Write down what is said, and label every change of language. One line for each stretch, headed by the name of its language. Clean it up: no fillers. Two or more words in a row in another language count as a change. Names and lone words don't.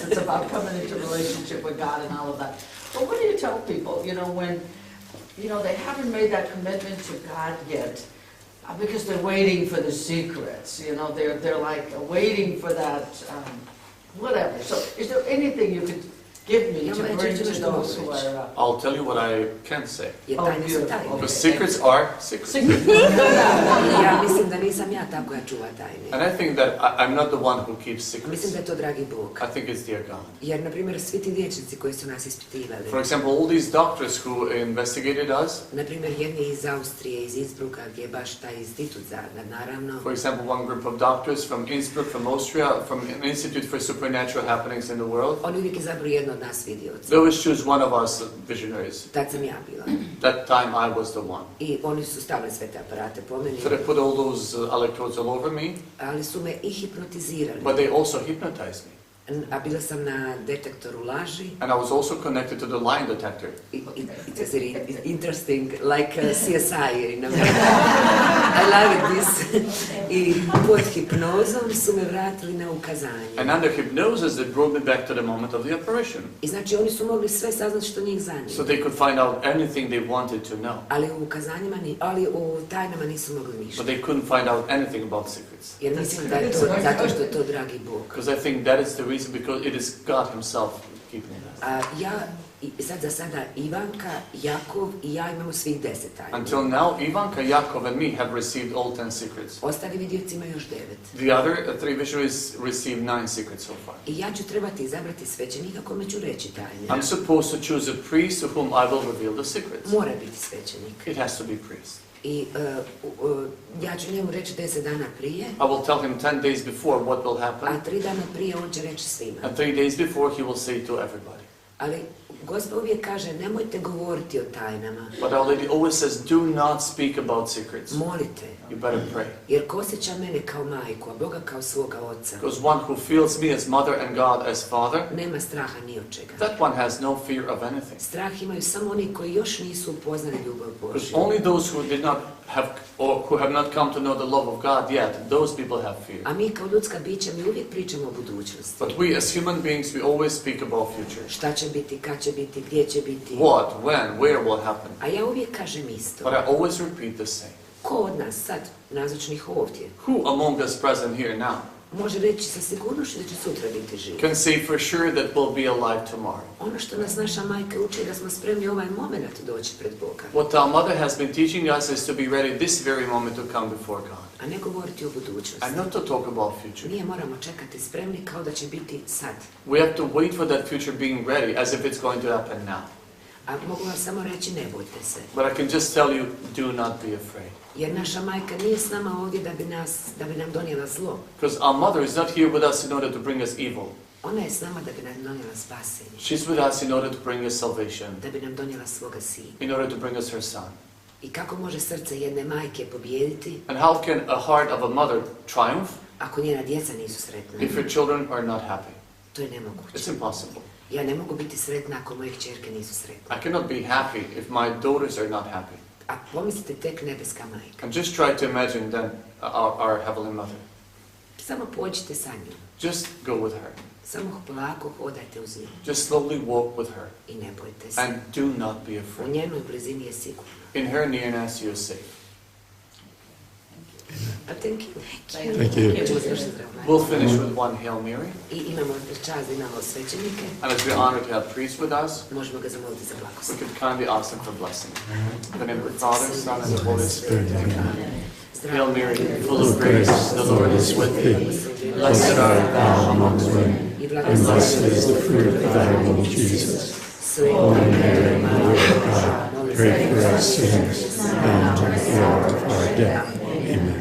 English: It's about coming into relationship with God and all of that. But what do you tell people, when, they haven't made that commitment to God yet, because they're waiting for the secrets, they're like waiting for that, whatever. So is there anything you could give me to bring to those who are... I'll tell you what I can say.
Croatian: Jer
English: Oh,
Croatian: tajne su
English: beautiful.
Croatian: tajne.
English: Because secrets are secrets.
Croatian: Ja mislim da nisam ja ta koja čuva tajne.
English: And I think that I'm not the one who keeps secrets.
Croatian: Mislim da je to dragi Bog.
English: I think it's dear God.
Croatian: Jer, na primjer, svi ti liječnici koji su nas ispitivali,
English: For example, all these doctors who investigated us,
Croatian: na primjer, jedni iz Austrije, iz Innsbrucka, gdje je baš taj institut za, naravno,
English: for example, one group of doctors from Innsbruck, from Austria, from an Institute for Supernatural Happenings in the World,
Croatian: oni uvijek izaberu jedno od nas vidioca.
English: they always choose one of us visionaries.
Croatian: Tad sam ja bila.
English: That time I was the one.
Croatian: I oni su stavili sve te aparate po meni,
English: So they put all those electrodes all over me,
Croatian: ali su me i hipnotizirali.
English: but they also hypnotized me.
Croatian: A bila sam na detektoru laži.
English: And I was also connected to the lie detector. It was very interesting, like CSI in America. I love this.
Croatian: I pod hipnozom su me vratili na ukazanje.
English: And under hypnosis, they brought me back to the moment of the apparition.
Croatian: I znači oni su mogli sve saznati što njih zanima.
English: So they could find out anything they wanted to know.
Croatian: Ali u ukazanjima, ali u tajnama nisu mogli ništa.
English: But they couldn't find out anything about secrets.
Croatian: Jer mislim da je to zato što je to dragi Bog.
English: Because I think that is the reason, because it is God Himself keeping us.
Croatian: A ja, za sada Ivanka, Jakov i ja imamo svih 10 tajni.
English: Until now, Ivanka, Yakov and me have received all 10 secrets.
Croatian: Ostali vidioci imaju još 9.
English: The other 3 visionaries received 9 secrets so far.
Croatian: I ja ću trebati izabrati svećenika kome ću reći tajne.
English: I'm supposed to choose a priest to whom I will reveal the secrets.
Croatian: Mora biti svećenik.
English: It has to be priest.
Croatian: I ja ću njemu reći 10 dana prije,
English: I will tell him 10 days before what will happen,
Croatian: a 3 dana prije on će reći svima.
English: and 3 days before he will say to everybody.
Croatian: Ali Gospod uvijek kaže, nemojte govoriti o tajnama.
English: But Our Lady always says, do not speak about secrets.
Croatian: Molite.
English: You better pray.
Croatian: Jer ko osjeća mene kao majku, a Boga kao svoga oca,
English: Because one who feels me as mother and God as father,
Croatian: nema straha ni od čega.
English: that one has no fear of anything.
Croatian: Strah imaju samo oni koji još nisu upoznali ljubav
English: Because
Croatian: Božju.
English: only those who did not have, or who have not come to know the love of God yet, those people have fear.
Croatian: A mi kao ljudska bića, mi uvijek pričamo o budućnosti.
English: But we as human beings, we always speak about future.
Croatian: Šta će biti, kad će biti, gdje će biti.
English: What, when, where will happen.
Croatian: A ja uvijek kažem isto.
English: But I always repeat the same.
Croatian: Ko od nas sad, nazočnih ovdje,
English: Who among us present here now
Croatian: može reći sa sigurnošću da će sutra biti živ?
English: can say for sure that we'll be alive tomorrow?
Croatian: Ono što nas naša majka uči je da smo spremni ovaj moment doći pred Boga.
English: What our mother has been teaching us is to be ready this very moment to come before God.
Croatian: A ne govoriti o budućnosti.
English: And not to talk about future.
Croatian: Nije moramo čekati spremni kao da će biti sad.
English: We have to wait for that future being ready as if it's going to happen now.
Croatian: A mogu vam samo reći, ne bojte se.
English: But I can just tell you, do not be afraid.
Croatian: Jer naša majka nije s nama ovdje da bi nam donijela zlo.
English: Because our mother is not here with us in order to bring us evil.
Croatian: Ona je s nama da bi nam donijela spasenje.
English: She's with us in order to bring us salvation,
Croatian: Da bi nam donijela svoga sina.
English: in order to bring us her son.
Croatian: I kako može srce jedne majke pobijediti
English: And how can a heart of a mother triumph
Croatian: ako njena djeca nisu sretna?
English: if her children are not happy?
Croatian: To je nemoguće.
English: It's impossible.
Croatian: Ja ne mogu biti sretna ako moje kćerke nisu sretne.
English: I cannot be happy if my daughters are not happy.
Croatian: A pomislite tek nebeska majka.
English: And just try to imagine then our Heavenly Mother.
Croatian: Samo pođite sa njom.
English: Just go with her.
Croatian: Samo polako hodajte uz nju.
English: Just slowly walk with her.
Croatian: I ne bojte se.
English: And do not be
Croatian: U
English: afraid.
Croatian: njenoj blizini je sigurno.
English: In her nearness you are safe. Thank you. Thank you.
Croatian: Ćemo završiti zdravlje.
English: We'll finish with one Hail Mary.
Croatian: I imamo čast da imamo svećenike.
English: And as we're honored to have priests with us,
Croatian: Možemo ga zamoliti za
English: we
Croatian: blagoslov.
English: could kindly ask them for blessing. In the name of the Father, Son, and the Holy Spirit. Amen. Hail Mary, full of grace, the Lord is with thee. Blessed art thou amongst women, and blessed is the fruit of thy womb, Jesus. Holy Mary, Mother of God, pray for us sinners, now and at the hour of our death.